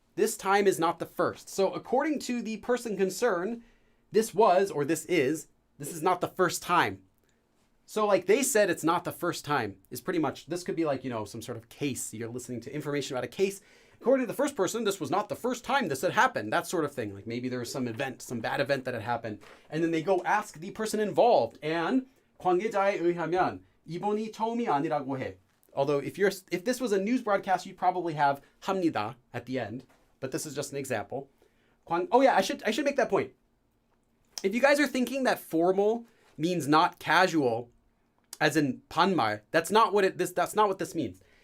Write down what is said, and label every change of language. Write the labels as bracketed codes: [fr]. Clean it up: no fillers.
[en] This time is not the first. So according to the person concerned, this was, or this is not the first time. So like they said it's not the first time is pretty much, this could be like, you know, some sort of case. You're listening to information about a case. According to the first person, this was not the first time this had happened. That sort of thing. Like maybe there was some event, some bad event that had happened. And then they go ask the person involved. [ko] And 관계자에 의하면 이번이 처음이 아니라고 해. [en] Although if this was a news broadcast, you'd probably have 합니다 at the end. But this is just an example. Oh yeah, I should make that point. If you guys are thinking that formal means not casual, as in 반말, that's not what this means.